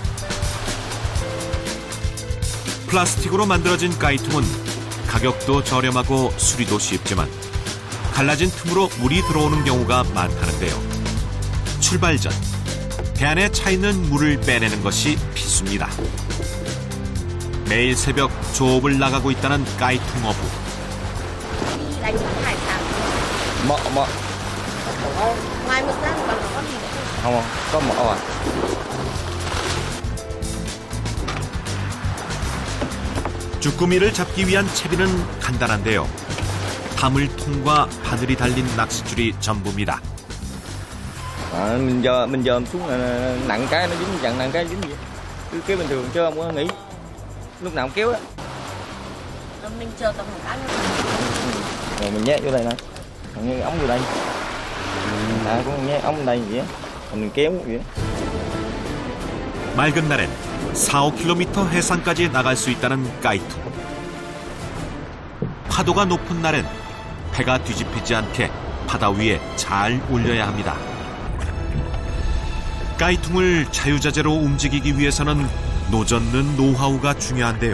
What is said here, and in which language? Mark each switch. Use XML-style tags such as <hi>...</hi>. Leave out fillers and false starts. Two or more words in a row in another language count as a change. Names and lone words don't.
<ko>플라스틱으로 만들어진 까이퉁은 가격도 저렴하고 수리도 쉽지만 갈라진 틈으로 물이 들어오는 경우가 많다는데요. 출발 전 배 안에 차 있는 물을 빼내는 것이 필수입니다. 매일 새벽 조업을 나가고 있다는 까이퉁 어부.</ko> <vi>Đánh món hải sản. Mỡ. Ngoài mực ra thì còn có gì nữa không? Không, có mỡ à.</vi> <ko>쭈꾸미를 잡기 위한 채비는 간단한데요. 다물통과 바늘이 달린 낚싯줄이 전부입니다.</ko> <vi>Mình dòm xuống là nặng cái nó dính, chặn nặng cái dính vậy. Cứ kéo bình thường chứ không có nghĩ. Lúc nào cũng kéo á. Mình chờ tầm khoảng ăn. Rồi mình nhét vô đây nè. Mình nhét ống vô đây. Cũng nhét ống vô đây vậy á. Rồi mình kéo vậy á.</vi> <ko>맑은 날엔 4-5km 해상까지 나갈 수 있다는 까이퉁. 파도가 높은 날엔 배가 뒤집히지 않게 바다 위에 잘 올려야 합니다. 까이퉁을 자유자재로 움직이기 위해서는 노젓는 노하우가 중요한데요.</ko>